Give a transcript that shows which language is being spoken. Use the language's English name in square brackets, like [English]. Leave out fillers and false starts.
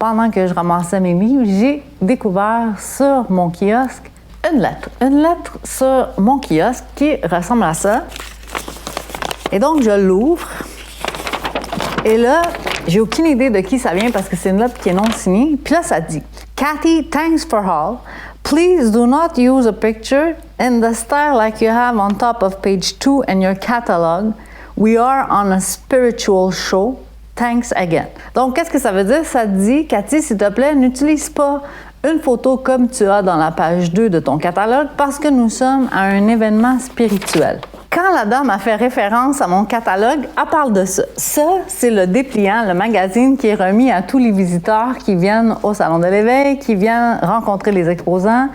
[French] Pendant que je ramassais mes livres, j'ai découvert sur mon kiosque une lettre. Une lettre sur mon kiosque qui ressemble à ça. Et donc, je l'ouvre. Et là, j'ai aucune idée de qui ça vient parce que c'est une lettre qui est non signée. Puis là, ça dit « Cathy, [English] thanks for all. Please do not use a picture in the style like you have on top of page 2 in your catalog. We are on a spiritual show. Thanks again. [French] » Donc, qu'est-ce que ça veut dire? Ça dit « Cathy, s'il te plaît, n'utilise pas une photo comme tu as dans la page 2 de ton catalogue parce que nous sommes à un événement spirituel. » Quand la dame a fait référence à mon catalogue, elle parle de ça. Ça, c'est le dépliant, le magazine qui est remis à tous les visiteurs qui viennent au Salon de l'éveil, qui viennent rencontrer les exposants.